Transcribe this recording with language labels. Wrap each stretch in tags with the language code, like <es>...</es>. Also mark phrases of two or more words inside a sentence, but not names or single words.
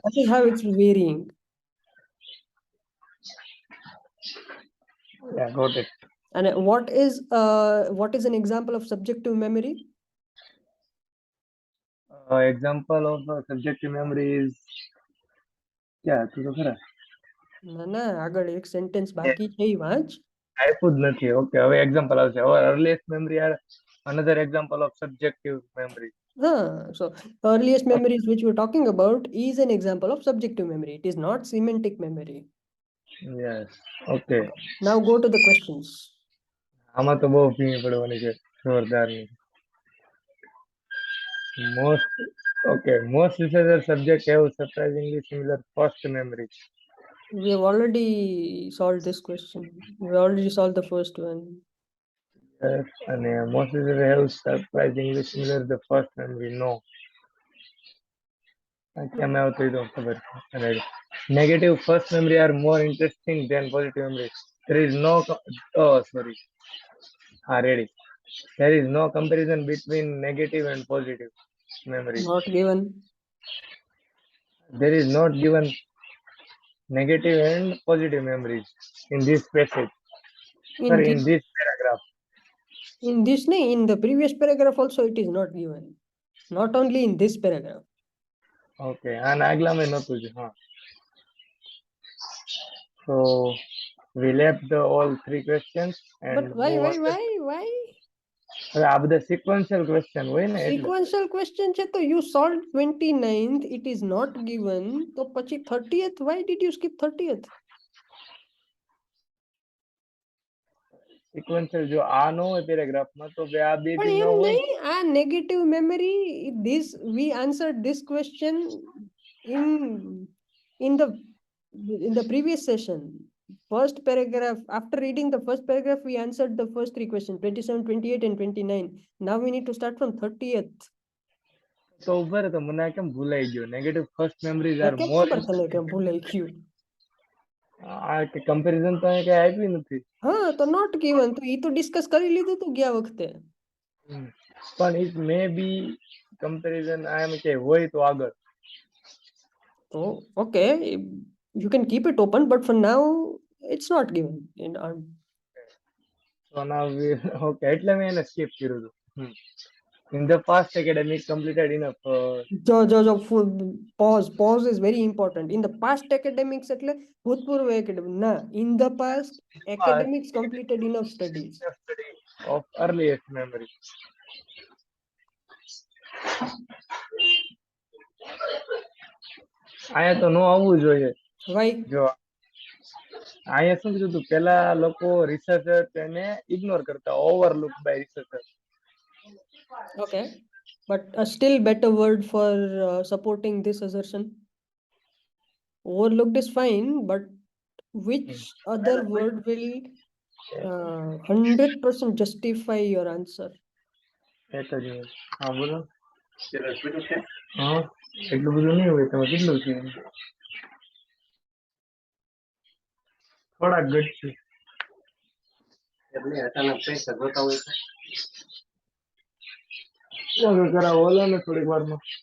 <en>that is how it's varying. Yeah, got it. And what is an example of subjective memory? Example of subjective memory is क्या</en> <gu>તું તો ખરા ના આગળ એક સેન્ટેન્સ બાકી છે ઈ વાંચ. આપ્યું જ નથી. ઓકે, હવે એક્ઝામ્પલ આવશે.</gu> <en>Our earliest memory are another example of subjective memory. So earliest memories which we're talking about is an example of subjective memory. It is not semantic memory. Yes. Okay. Okay. Now go to the questions.</en> <gu>આમાં તો બહુ ભીની પડવાની છે જોરદારની.</gu> <en>Most most researcher subject have surprisingly similar first memory. We have already solved this question. We already solved the first one. Yes, and most researcher have surprisingly similar the first memory. No.</en> <gu>કેમ આવતું એ તો ખબર છે.</gu> <en>અને negative first memory are more interesting than positive memory. There is no sorry. Ready. There is no comparison between negative and positive memories. Not given. There is not given negative and positive memories in this passage. In Sorry, in this, this paragraph. in the previous paragraph also it is not given. Not only in this paragraph. Okay, and</en> <gu>આગલામાં નહોતું જ હા.</gu> <en>So we left the all three questions and But why, move on. why?</en> <gu>હવે આ બધા</gu> <en>sequential question</en> <gu>હોય ને એટલે.</gu> <en>Sequential question</en> <gu>છે તો</gu> <en>you solved 29th, it is not given,</en> <gu>તો પછી</gu> <en>30th, why did you skip 30th?</en> <gu>Sequential જો આ ન હોય paragraph માં તો બે આ બે પણ બી ન એમ હોય. નહીં, આ</gu> <en>negative memory, this we answered this question in the previous session. First paragraph, after reading the first paragraph, we answered the first three questions, 27, 28 and 29. Now we need to start from 30th.</en> <gu>તો ઉભા રહે તો મને આ કેમ ભૂલાઈ ગયો.</gu> <en>Negative first memories are</en> <gu>કેમ</gu> <en>more</en> <gu>ખબર તને કેમ ભૂલાઈ ગયું? આ કે comparison તો અહીંયા કઈ આપ્યું નથી. હા તો</gu> <en>not given,</en> <gu>તો ઈ તો ડિસ્કસ કરી લીધું તો ગયા વખતે. પણ</gu> <en>it may be comparison</en> <gu>આમ કે હોય તો આગળ.</gu> <en>So okay, you can keep it open, but for now it's not given in our. So now we okay</en> <gu>એટલે મેં એને skip કર્યું હતું.</gu> <en>In the past academic completed enough. Pause is very important. In the past academics</en> <gu>એટલે ભૂતપૂર્વ academic ના,</gu> <en>in the past academics completed enough studies of earliest memory.</en> <gu>અહીંયા તો નો આવવું જોઈએ.</gu> <en>why?</en> <gu>જો અહીંયા શું કીધું હતું, પેલા લોકો રિસર્ચર તેને ઇગ્નોર કરતા,</gu> <en>overlook by researcher. Okay, but a still better word for supporting this assertion. Overlooked is fine, but which other word will 100% justify your answer?</en> <gu>એક જ મિનિટ. હા બોલો. હા એટલું બધું નહીં હોય, તમે કેટલું છે? થોડાક ઘટશે. કરાવો ઓલા ને થોડીક વારમાં.</gu>